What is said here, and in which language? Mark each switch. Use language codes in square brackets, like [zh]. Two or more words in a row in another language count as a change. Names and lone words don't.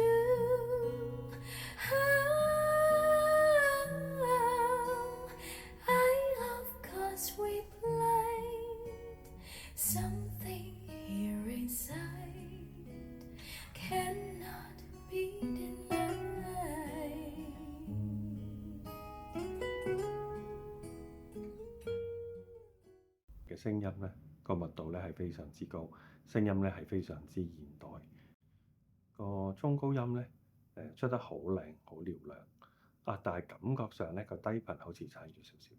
[en] How I love 'cause we played something here inside cannot be denied. [yue] 嘅聲音咧個密度咧係非常之高，聲音咧係非常之現代。個中高音咧出得好靚好嘹亮啊，但係感覺上咧個低頻好似差咗少少。